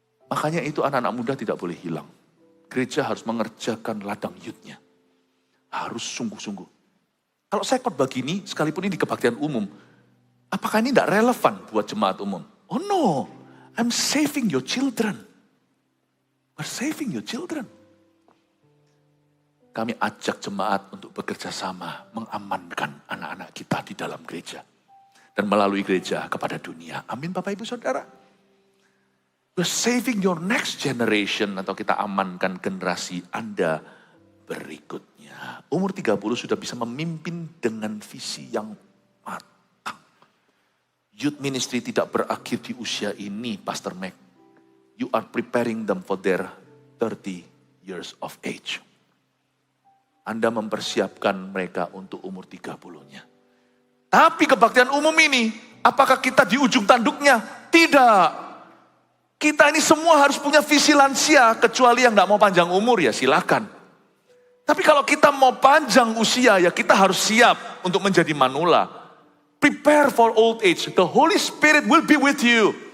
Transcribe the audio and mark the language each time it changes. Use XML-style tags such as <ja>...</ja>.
<id>Makanya itu anak-anak muda tidak boleh hilang. Gereja harus mengerjakan ladang youth-nya. Harus sungguh-sungguh. Kalau saya khotbah begini, sekalipun ini di kebaktian umum, apakah ini tidak relevan buat jemaat umum?</id> <en>Oh no, I'm saving your children. We're saving your children.</en> <id>Kami ajak jemaat untuk bekerja sama mengamankan anak-anak kita di dalam gereja. Dan melalui gereja kepada dunia. Amin Bapak Ibu Saudara.</id> <en>We're saving your next generation</en> <id>atau kita amankan generasi Anda berikutnya. Umur 30 sudah bisa memimpin dengan visi yang matang. Youth ministry tidak berakhir di usia ini, Pastor Mac.</id> <en>You are preparing them for their 30 years of age.</en> <id>Anda mempersiapkan mereka untuk umur 30-nya. Tapi kebaktian umum ini, apakah kita di ujung tanduknya? Tidak. Kita ini semua harus punya visi lansia, kecuali yang tidak mau panjang umur ya silakan. Tapi kalau kita mau panjang usia ya kita harus siap untuk menjadi manula.</id> <en>Prepare for old age. The Holy Spirit will be with you.</en>